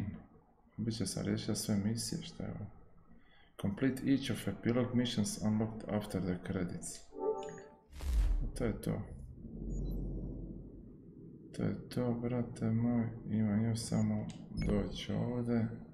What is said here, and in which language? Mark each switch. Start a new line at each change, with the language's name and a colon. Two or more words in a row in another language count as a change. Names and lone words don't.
Bosnian: Biće sam riješio sve misije, šta je ovo?
English: Complete each of epilogue missions unlocked after the credits.
Bosnian: To je to. To je to, brate moj. Imam još samo doći ovdje.